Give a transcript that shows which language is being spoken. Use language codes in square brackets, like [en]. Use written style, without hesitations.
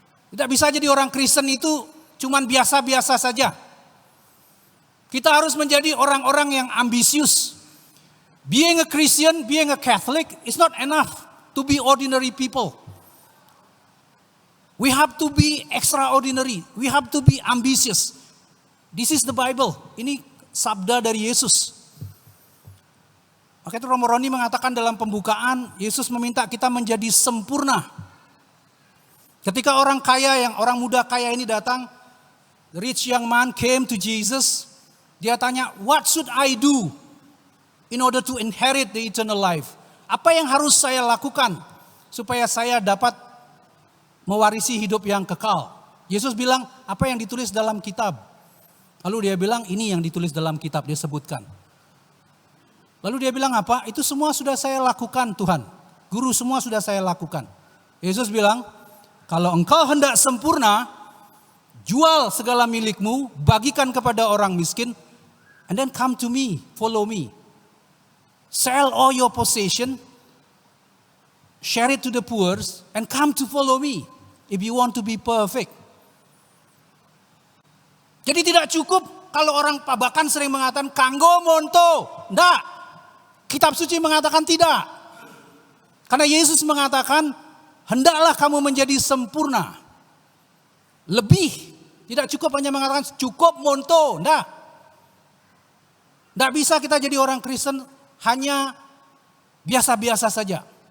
[id] Tidak bisa jadi orang Kristen itu cuman biasa-biasa saja. Kita harus menjadi orang-orang yang ambisius. [en] Being a Christian, being a Catholic is not enough to be ordinary people. We have to be extraordinary. We have to be ambitious. This is the Bible. [id] Ini sabda dari Yesus. Maka itu Romo Roni mengatakan dalam pembukaan, Yesus meminta kita menjadi sempurna. Ketika orang muda kaya ini datang, [en] the rich young man came to Jesus. [id] Dia tanya, [en] what should I do in order to inherit the eternal life? [id] Apa yang harus saya lakukan supaya saya dapat mewarisi hidup yang kekal? Yesus bilang, apa yang ditulis dalam kitab? Lalu dia bilang, ini yang ditulis dalam kitab, dia sebutkan. Lalu dia bilang apa? Itu semua sudah saya lakukan Tuhan. Guru, semua sudah saya lakukan. Yesus bilang, kalau engkau hendak sempurna, jual segala milikmu, bagikan kepada orang miskin, [en] and then come to me, follow me. Sell all your possession, share it to the poor, and come to follow me if you want to be perfect. [id] Jadi tidak cukup kalau orang pabakan sering mengatakan kanggo monto. Enggak. Kitab suci mengatakan tidak. Karena Yesus mengatakan hendaklah kamu menjadi sempurna. Lebih. Tidak cukup hanya mengatakan cukup monto. Enggak. Enggak bisa kita jadi orang Kristen hanya biasa-biasa saja.